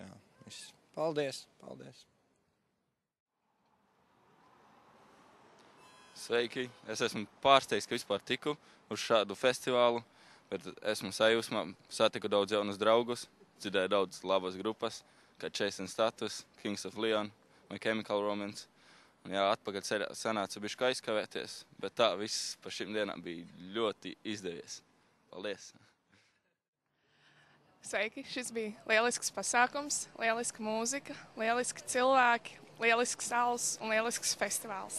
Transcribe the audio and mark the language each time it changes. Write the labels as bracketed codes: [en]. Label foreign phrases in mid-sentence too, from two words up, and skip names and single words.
[lv] Jā. Viss. Paldies, paldies. Sveiki! Es esmu pārsteigts, ka vispār tiku uz šādu festivālu, bet esmu sajūsmā, satiku daudz jaunus draugus, dzirdēju daudz labas grupas, kā Chase and Status, Kings of Leon, My Chemical Romance. Un jā, atpakaļ sanāca bišķi aizkavēties, bet tā viss par šīm dienām bija ļoti izdevies. Paldies! Sveiki! Šis bija lielisks pasākums, lieliska mūzika, lieliski cilvēki, lielisks alus un lielisks festivāls.